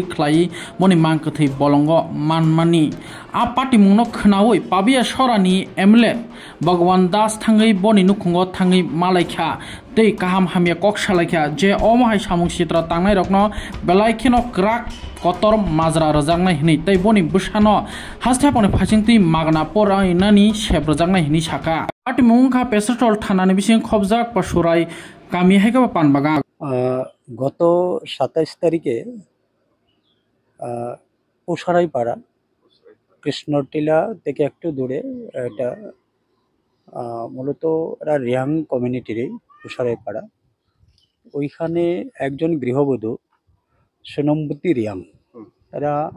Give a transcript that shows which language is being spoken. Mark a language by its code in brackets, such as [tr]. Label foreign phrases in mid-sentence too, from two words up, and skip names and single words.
[trp] khlai moni mangkathai bolongo manmani a party mungno khnaoi pabia sorani emle Bhagwan Das thangai boni nukhungo thangai malaikha tei kaham hamya kok salaikha je omahai samung sitra tangnai rokno belaikino krak kotor majra rajangnai hini tei boni busano hastapone phasingti magna porai nani shep rajangnai hini saka party mungkha petrol thanani bising khobjak pasurai kami haika panbaga [bn] গত 27 তারিখে উসারাইপাড়া কৃষ্ণটিলা থেকে একটু দূরে এটা মূলত এরা রিয়াং কমিউনিটির উসারাইপাড়া ওইখানে একজন গৃহবধূ সোনমবতী রিয়াং এরা